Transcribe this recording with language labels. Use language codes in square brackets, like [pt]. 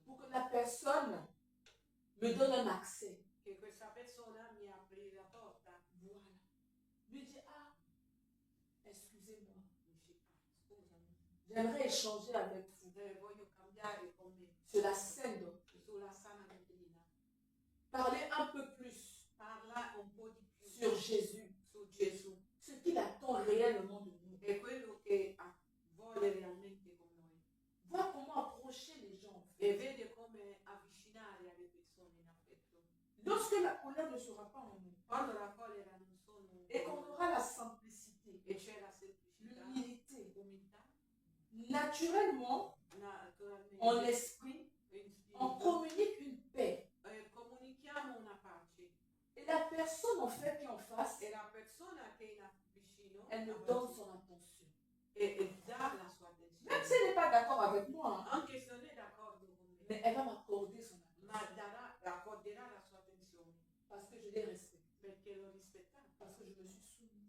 [fr] la personne me donne un accès. [it] che questa persona mi apre la porta. [fr] Voilà. Lui dit, ah, excusez-moi, [it] Scusami, [fr] j'aimerais échanger avec vous [it] voglio cambiare con me [fr] sur la scène doctrine. [it] sulla sana dottrina. [fr] Parler un peu plus [it] Parla un po' di più [fr] sur Jésus, [it] su Gesù [fr] ce qu'il attend réellement de nous. [it] e quello che vuole realmente con noi. [fr] Voir comment approcher les gens. [it] E vede come avvicinare alle persone in affetto. [fr] Lorsque la colère ne sera pas en nous [it] Quando la collera non sono [fr] et qu'on aura la simplicité, [it] e c'è la semplicità, [fr] l'humilité, [it] l'umiltà, [fr] naturellement, [it] naturalmente [fr] en esprit, [it] in [fr] on [it] spirito, [fr] communique une paix. [it] comunichiamo una pace [fr] Et la personne en fait qui est en face, [it] e la persona che è vicino [fr] elle me donne son attention. [it] e dà la sua [fr] Même [it] attenzione. [fr] si elle n'est pas d'accord avec moi, hein, [it] Anche se non è d'accordo con me, [fr] mais elle va m'accorder son attention. [it] ma accorderà la sua attenzione [fr] Parce que je l'ai respecté. [it] perché l'ho rispettato, [fr] Parce que je me suis soumise.